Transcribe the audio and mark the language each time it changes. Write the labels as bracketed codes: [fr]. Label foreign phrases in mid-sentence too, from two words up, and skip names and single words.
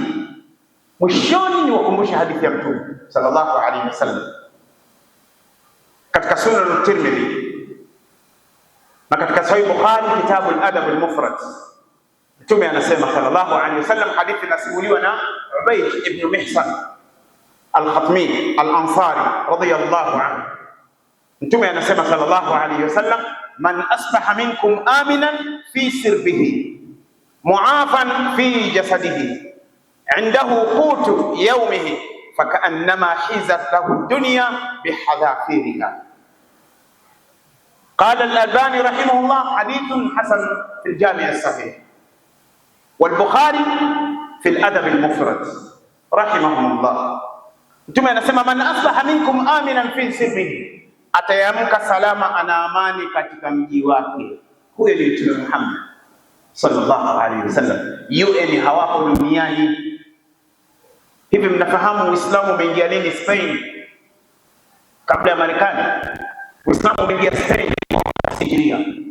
[sw] Mwishoni ni wakumbusha hadithi ya Mtume [ar] صلى الله عليه وسلم [sw] katika Sunan at-Tirmidhi na katika Sahih Bukhari, kitabu al-Adab al-Mufrad. Mtume anasema [ar] صلى الله عليه وسلم, [sw] hadithi inasimuliwa na Ubayd ibn Mihsan al-Khatmi al-Ansari [ar] رضي الله عنه. [sw] Mtume anasema [ar] صلى الله عليه وسلم، من أصبح منكم آمنا في سربه معافى في جسده عنده قوت يومه فكأنما حيزت له الدنيا بحذافيرها. قال الألباني رحمه الله حديث حسن في الجامع الصحيح، والبخاري في الأدب المفرد رحمهم الله. [sw] Mtume anasema [ar] من أصبح منكم آمنا في سره, [sw] atayamka salama ana amani katika mji wake. Huyo ni Mtume Muhammad [ar] صلى الله عليه وسلم. [sw] UN hawapo duniani. Hivi mnafahamu Uislamu umeingia lini Spain? Kabla ya Marekani. Uislamu umeingia Spain Hijiria.